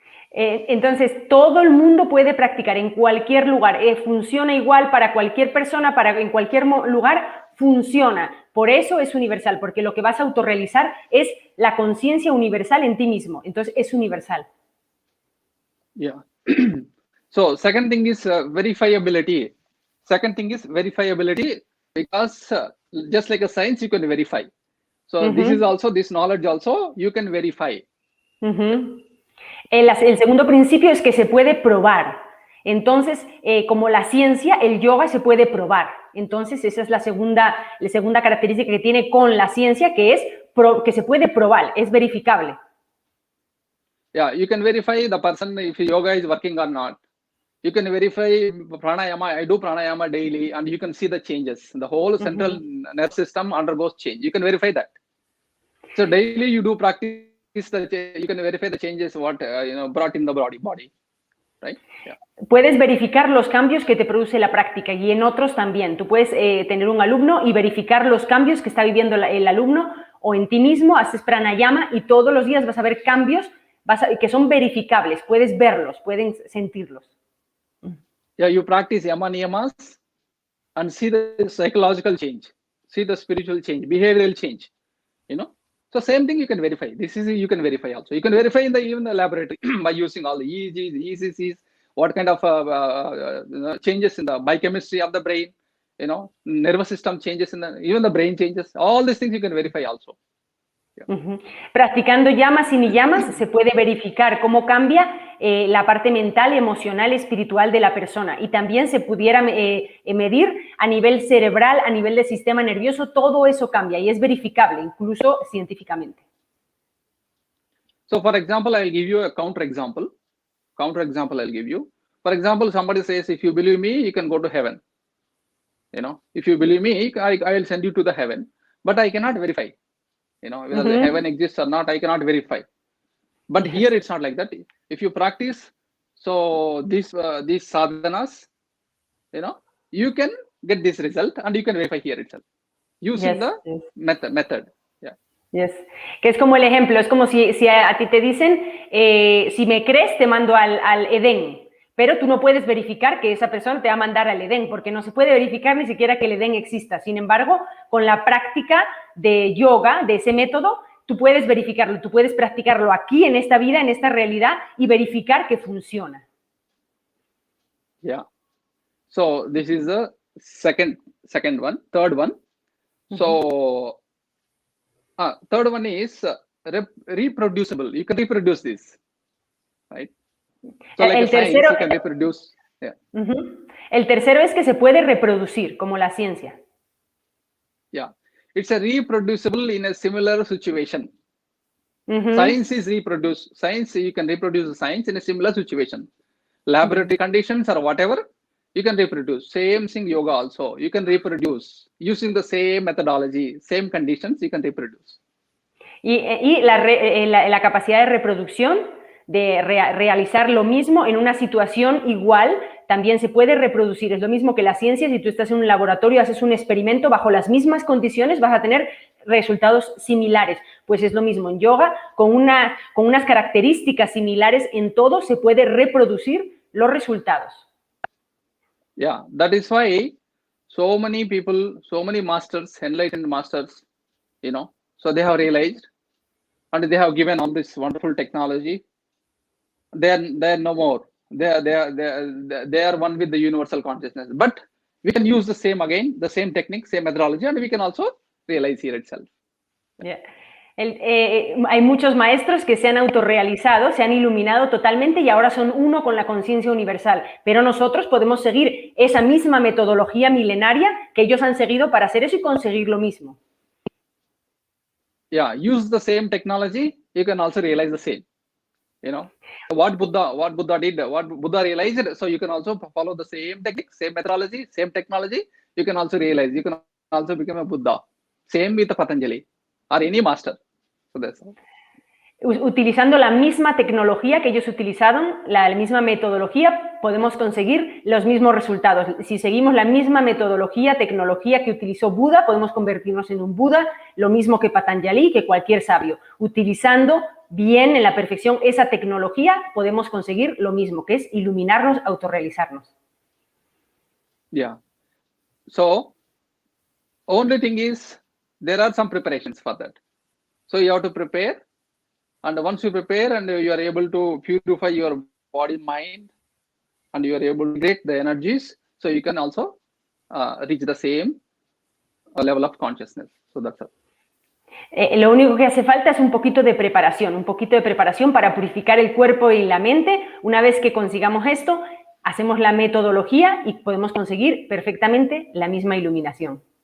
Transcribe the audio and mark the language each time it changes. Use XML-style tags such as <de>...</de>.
<es>Entonces, todo el mundo puede practicar en cualquier lugar. Funciona igual para cualquier persona, en cualquier lugar funciona. Por eso es universal, porque lo que vas a autorrealizar es la conciencia universal en ti mismo. Entonces, es universal.</es> <en>Yeah. So, second thing is verifiability. Second thing is verifiability because just like a science, you can verify. So this knowledge also you can verify.</en> <es>El segundo principio es que se puede probar. Entonces, como la ciencia, el yoga se puede probar. Entonces, esa es la segunda característica que tiene con la ciencia, que es que se puede probar, es verificable.</es> <en>Yeah, you can verify the person if yoga is working or not. You can verify pranayama. I do pranayama daily, and you can see the changes. The whole central nervous system undergoes change. You can verify that. So daily you do practice, you can verify the changes what brought in the body. right? Yeah.</en> <es>Puedes verificar los cambios que te produce la práctica y en otros también. Tú puedes tener un alumno y verificar los cambios que está viviendo el alumno, o en ti mismo haces pranayama y todos los días vas a ver cambios que son verificables. Puedes verlos, pueden sentirlos.</es> <en>Yeah, you practice yama niyamas and see the psychological change, see the spiritual change, behavioral change, you know. So same thing you can verify. This is you can verify also. You can verify in even the laboratory by using all the EEGs, ECCs, what kind of changes in the biochemistry of the brain, you know, nervous system changes even the brain changes. All these things you can verify also. Yeah.</en> <es>Practicando llamas y niyamas se puede verificar cómo cambia la parte mental, emocional, espiritual de la persona, y también se pudiera medir a nivel cerebral, a nivel del sistema nervioso. Todo eso cambia y es verificable, incluso científicamente.</es> <en>So for example, I'll give you a counter example I'll give you. For example, somebody says, if you believe me, you can go to heaven. You know, if you believe me, I will send you to the heaven, but I cannot verify. You know, whether the heaven exists or not, I cannot verify. But here it's not like that. If you practice, so these sadhanas, you know, you can get this result and you can verify here itself using the method. Yeah. Yes.</en> <es>Que es como el ejemplo, es como si a ti te dicen, si me crees, te mando al Edén. Pero tú no puedes verificar que esa persona te va a mandar al Edén, porque no se puede verificar ni siquiera que el Edén exista. Sin embargo, con la práctica de yoga, de ese método, tú puedes verificarlo, tú puedes practicarlo aquí, en esta vida, en esta realidad, y verificar que funciona.</es> <en>Yeah. So this is the second one. Third one. So third one is reproducible. You can reproduce this, right? So like</en> <es>el tercero,</es> <en>you can reproduce. Yeah.</en> <es>El tercero es que se puede reproducir, como la ciencia.</es> <en>Yeah, it's a reproducible in a similar situation. Science is reproduce. Science, you can reproduce the science in a similar situation. Laboratory conditions or whatever, you can reproduce. Same thing yoga also. You can reproduce using the same methodology, same conditions, you can reproduce.</en> <es>Y la capacidad de reproducción, de realizar lo mismo en una situación igual, también se puede reproducir. Es lo mismo que la ciencia. Si tú estás en un laboratorio, haces un experimento bajo las mismas condiciones, vas a tener resultados similares. Pues es lo mismo en yoga, con unas características similares en todo se puede reproducir los resultados.</es> <en>Yeah, that is why so many people, so many masters, enlightened masters, you know, so they have realized and they have given all this wonderful technology. They are no more. They are one with the universal consciousness. But we can use the same again, the same technique, same methodology, and we can also realize here itself. Yeah.</en> <es>Hay muchos maestros que se han autorrealizado, se han iluminado totalmente y ahora son uno con la conciencia universal. Pero nosotros podemos seguir esa misma metodología milenaria que ellos han seguido para hacer eso y conseguir lo mismo.</es> <en>Yeah, use the same technology, you can also realize the same. You know, what Buddha did, what Buddha realized, so you can also follow the same technique, same methodology, same technology, you can also realize, you can also become a Buddha. Same with the Patanjali or any master. So that's all.</en> <es>Utilizando la misma tecnología que ellos utilizaron, la misma metodología, podemos conseguir los mismos resultados. Si seguimos la misma metodología, tecnología que utilizó Buda, podemos convertirnos en un Buda, lo mismo que Patanjali, que cualquier sabio. Utilizando bien, en la perfección, esa tecnología, podemos conseguir lo mismo, que es iluminarnos, autorrealizarnos.</es> <en>Yeah. So, only thing is, there are some preparations for that. So, you have to prepare. And once you prepare and you are able to purify your body, mind, and you are able to get the energies, so you can also reach the same level of consciousness. So that's all.</en> <es>Lo único que hace falta es un poquito de preparación para purificar el cuerpo y la mente. Una vez que consigamos esto, hacemos la metodología y podemos conseguir perfectamente la misma iluminación.</es>